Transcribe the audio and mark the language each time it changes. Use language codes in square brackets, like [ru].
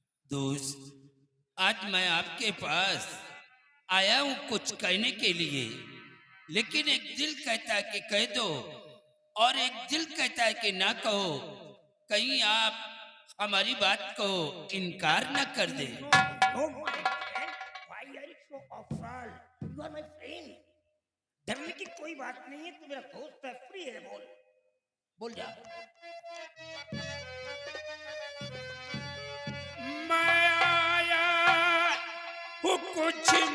[hi] दोस्त, आज मैं आपके पास आया हूं कुछ कहने के लिए, लेकिन एक दिल कहता है कि कह दो और एक दिल कहता है कि ना कहो। कहीं आप हमारी बात को इनकार न कर दे। [en] No, my friend, why are you so offended? You are my friend. [hi] डरने की कोई बात नहीं है, तू मेरा दोस्त है, फ्री है, बोल जा। मैं आया हूँ कुछ